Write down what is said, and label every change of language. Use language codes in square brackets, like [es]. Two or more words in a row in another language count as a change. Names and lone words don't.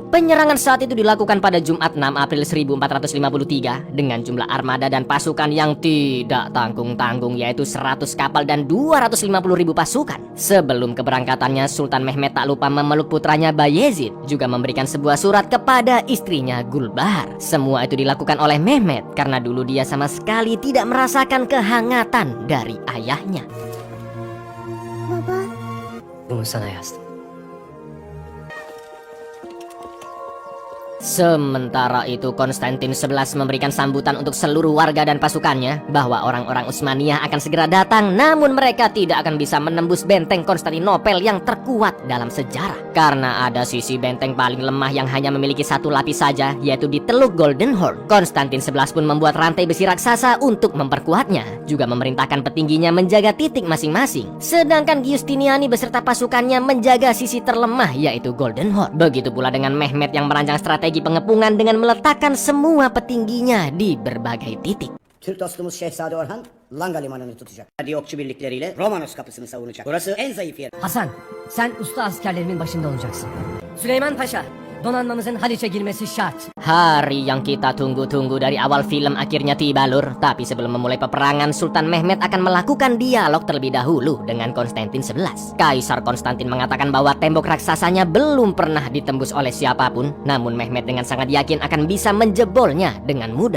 [id] Penyerangan saat itu dilakukan pada Jumat 6 April 1453 dengan jumlah armada dan pasukan yang tidak tanggung-tanggung, yaitu 100 kapal dan 250.000 pasukan. Sebelum keberangkatannya, Sultan Mehmed tak lupa memeluk putranya Bayezid, juga memberikan sebuah surat kepada istrinya Gulbahar. Semua itu dilakukan oleh Mehmed karena dulu dia sama sekali tidak merasakan kehangatan dari ayahnya. [tr] Bunu sana yazdım. [id] Sementara itu Konstantin 11 memberikan sambutan untuk seluruh warga dan pasukannya bahwa orang-orang Utsmaniyah akan segera datang, namun mereka tidak akan bisa menembus benteng Konstantinopel yang terkuat dalam sejarah karena ada sisi benteng paling lemah yang hanya memiliki satu lapis saja, yaitu di Teluk Golden Horn. Konstantin 11 pun membuat rantai besi raksasa untuk memperkuatnya, juga memerintahkan petingginya menjaga titik masing-masing, sedangkan Giustiniani beserta pasukannya menjaga sisi terlemah, yaitu Golden Horn. Begitu pula dengan Mehmed yang merancang strategi pengepungan dengan meletakkan semua petingginya di berbagai titik. [tr] Türk dostumuz Şehzade Orhan, Langa Limanı'nı tutacak. Hadi okçu birlikleriyle Romanos kapısını savunacak. Burası en zayıf yer. Hasan, sen usta askerlerimin başında olacaksın. Süleyman Paşa, donanmamızın Haliç'e girmesi şart. [id] Hari yang kita tunggu-tunggu dari awal film akhirnya tiba, Lur. Tapi sebelum memulai peperangan, Sultan Mehmed akan melakukan dialog terlebih dahulu dengan Konstantin 11. Kaisar Konstantin mengatakan bahwa tembok raksasanya belum pernah ditembus oleh siapapun, namun Mehmed dengan sangat yakin akan bisa menjebolnya dengan mudah.